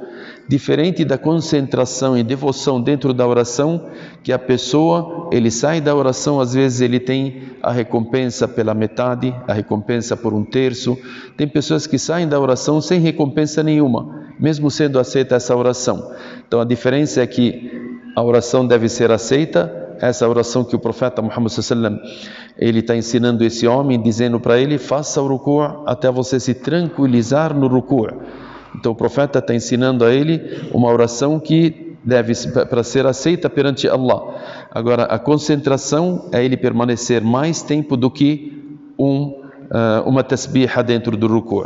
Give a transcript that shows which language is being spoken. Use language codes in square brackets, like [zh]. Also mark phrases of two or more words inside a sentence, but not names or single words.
[pt] Diferente da concentração e devoção dentro da oração, que a pessoa, ele sai da oração, às vezes ele tem a recompensa pela metade, a recompensa por 1/3. Tem pessoas que saem da oração sem recompensa nenhuma, mesmo sendo aceita essa oração. Então a diferença é que a oração deve ser aceita. Essa oração que o profeta Muhammad [ar] صلى الله عليه وسلم, [pt] ele está ensinando esse homem, dizendo para ele, faça o ruku' até você se tranquilizar no ruku'. Então o profeta está ensinando a ele uma oração que deve para ser aceita perante Allah. Agora a concentração é ele permanecer mais tempo do que uma tasbiha dentro do ruku'.